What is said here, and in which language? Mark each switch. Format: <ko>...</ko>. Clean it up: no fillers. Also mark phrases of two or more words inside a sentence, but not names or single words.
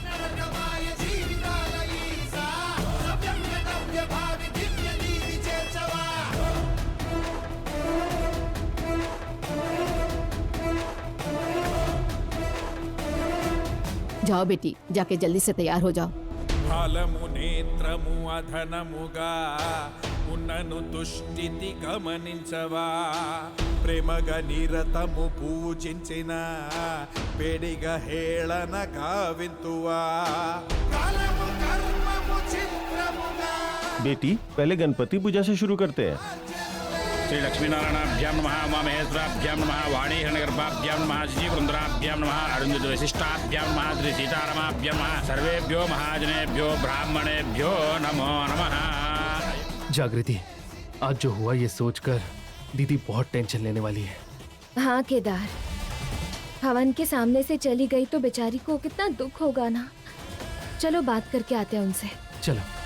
<hi>जाओ बेटी, जाके जल्दी से तैयार हो जाओ।</hi> <te>ఫలము నేత్రము అధనముగా ఉన్నను దుష్టితి గమనించవా ప్రేమగా నిరతము పూజించిన పేడిగా హేళన కావింతువా కాలము కర్మము చిత్రముగా।</te> <hi>बेटी, पहले गणपति पूजा से शुरू करते हैं।</hi> <sa>श्री लक्ष्मीनारायणाभ्यां नमः, उमामहेश्वराभ्यां नमः, वाणीहरणगर्भाभ्यां नमः, श्रीवृंदराभ्यां नमः, अरुंधति वशिष्ठाभ्यां नमः, श्री सीतारामाभ्यां नमः, सर्वेभ्यो महाजनेभ्यो ब्राह्मणेभ्यो नमो नमः।</sa> <hi>जागृति, आज जो हुआ ये सोचकर दीदी बहुत टेंशन लेने वाली है। हाँ केदार, हवन के सामने से चली गई तो बेचारी को कितना दुख होगा ना। चलो बात करके आते हैं उनसे। चलो।</hi>